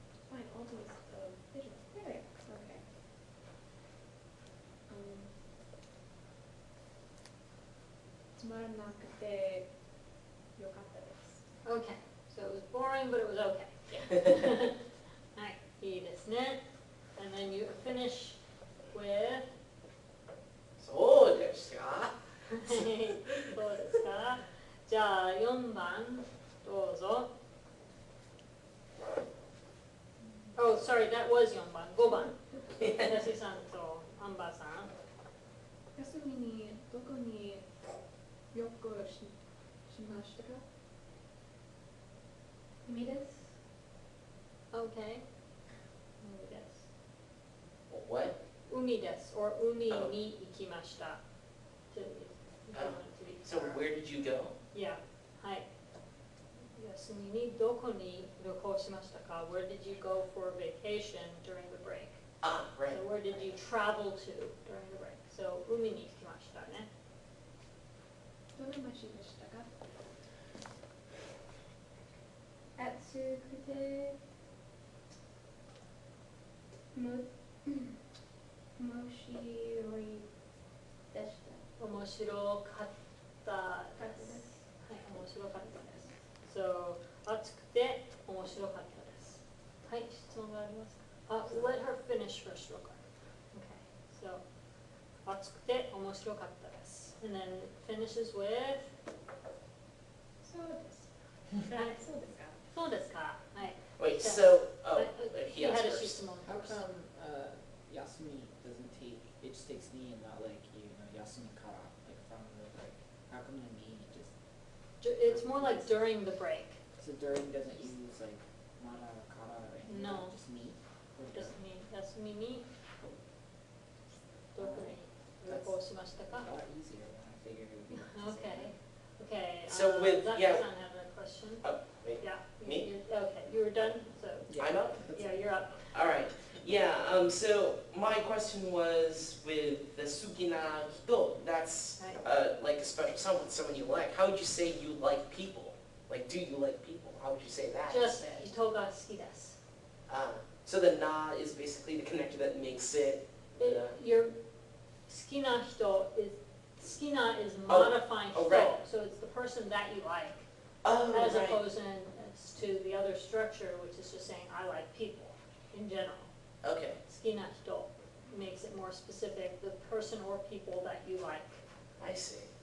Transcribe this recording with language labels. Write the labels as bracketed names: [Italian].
[English] Fine, all these visions. There we go. Okay. [Japanese] Tsumaranakute yokatta desu. [English] Okay, so it was boring, but it was okay. [Japanese] Alright, いいですね. [English] And then you finish with, [Japanese] そうですか? そうですか?じゃあ4番、どうぞ. [English] Oh, sorry, that was 4番。5番。 [Japanese] 私さんとアンバーさん。休みにどこに旅行しましたか? 海です. Okay. 海です。 [English] What? [Japanese] 海です。or 海に行きました。 [English] To, if you want it to be So where did you go? [Japanese] Yeah, はい。休みにどこに旅行しましたか? [English] Where did you go for vacation during the break? Ah, right. So where did you travel to during the break? [Japanese] So 海に行きましたね。どの町でしたか? 暑くても面白いでした。面白かったです。はい、面白かったです。 So 暑くて面白かったです。はい、質問がありますか? [English] Let her finish first real quick. [Japanese] Okay, so 暑くて面白かったです。 [English] And then finishes with [Japanese] そうです。はい、そうですか。そうですか。はい。 [English] Wait, so, oh, He he asked had a first. [Japanese] 質問 [English] How first. come Yasumi doesn't take, it just takes ni and not like, Yasumi kara, like from the break? How come the ni just, It's more like during the break. so during doesn't use like mara, kara, or anything? No. Just ni? Or Just during? [Japanese] に休みにどこに旅行しましたか? [English] A lot easier than I figured it would be. Okay, okay. So with- Zach yeah. doesn't have a question. Oh, wait, Yeah. Me? Okay, you were done, so, I'm up? yeah, you're up. All right. Yeah, so my question was with the sukina hito, that's Right. like a special someone you like. How would you say you like people? Like, do you like people? How would you say that? Just instead? [Japanese] 人が好きです. [English] So the na is basically the connector that makes it. Your 好きな人 is, 好きな is Oh, modifying oh, [Japanese] 人, [English] right. so it's the person that you like, Oh, as right. opposed to the other structure, which is just saying I like people in general. Okay. 好きな人 makes it more specific, the person or people that you like. I see.